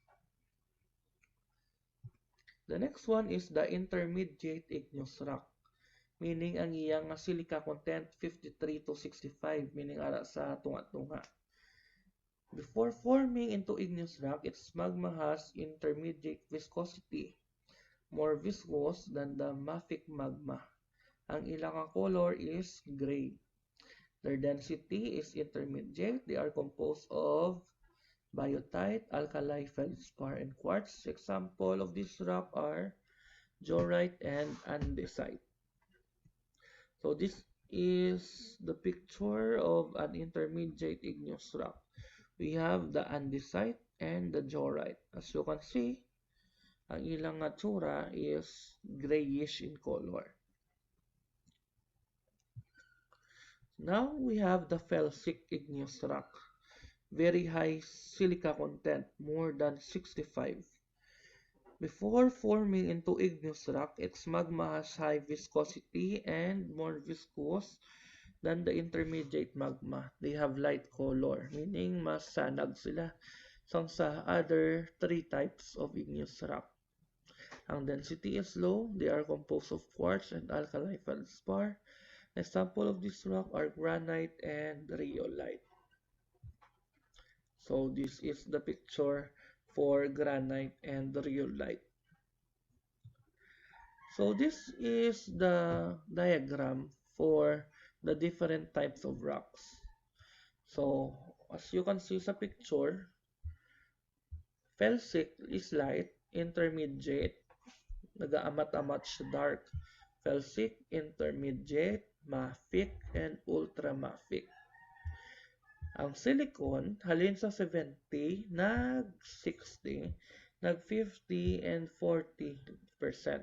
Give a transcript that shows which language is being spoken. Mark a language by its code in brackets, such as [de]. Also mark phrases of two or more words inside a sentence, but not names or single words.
[en] The next one is the intermediate igneous rock. [hil] Meaning ang iyang [en] silica content [hil] 53 to 65, meaning ara sa tunga-tunga. [en] Before forming into igneous rock, its magma has intermediate viscosity, more viscous than the mafic magma. [hil] Ang ilang color [en] is gray. Their density is intermediate. They are composed of biotite, alkali, feldspar, and quartz. Example of this rock are diorite and andesite. So this is the picture of an intermediate igneous rock. We have the andesite and the diorite. As you can see, [hil] ang ilang tsura [en] is grayish in color. Now we have the felsic igneous rock. Very high silica content, more than 65. Before forming into igneous rock, its magma has high viscosity and more viscous than the intermediate magma. They have light color, meaning [hil] mas sanag sila sa [en] other three types of igneous rock. Ang density is low. They are composed of quartz and alkali feldspar. Example of this rock are granite and rhyolite. So this is the picture for granite and rhyolite. So this is the diagram for the different types of rocks. So as you can see sa picture, felsic is light, intermediate, [hil] nagaamat-amat siya dark. [en] Felsic, intermediate, mafic, and ultramafic. [hil] Ang silicon, halin sa 70, nag-60, nag-50, and 40%.